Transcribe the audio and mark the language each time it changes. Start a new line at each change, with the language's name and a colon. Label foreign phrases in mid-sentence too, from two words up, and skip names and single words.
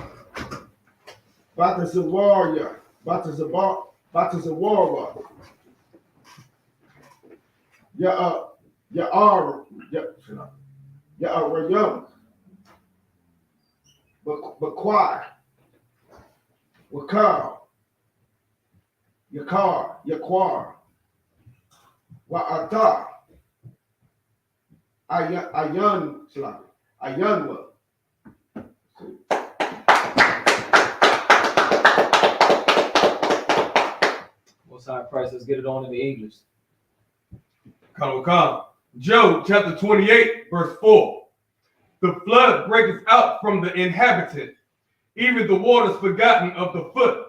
English: Batazawaria, Batazawara, Ya'arayam, Bakwai, Wakar, Yakwar, Wa'ata, Ayanwa. Most High Christ, let's get it on in the English. Come. Job chapter 28, verse 4. The flood breaketh out from the inhabitant, even the waters forgotten of the foot.